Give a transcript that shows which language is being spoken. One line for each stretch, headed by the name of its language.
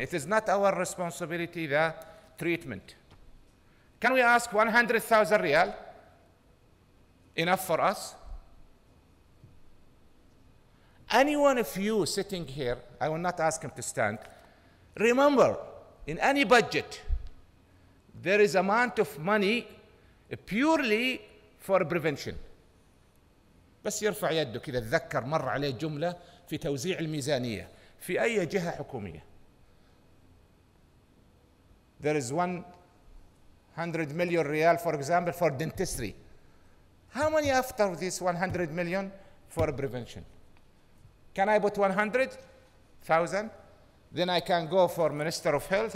English: It is not our responsibility, the treatment. Can we ask 100,000 riyal? Enough for us? Anyone of you sitting here, I will not ask him to stand. Remember, in any budget, there is amount of money purely for prevention.
Arabic: بس يرفع يده كذا تذكر مر عليه جملة في توزيع الميزانية في أي جهة حكومية.
English: There is 100 million riyal, for example, for dentistry. How many after this 100 million for prevention? Can I put 100,000? Then I can go for Minister of Health.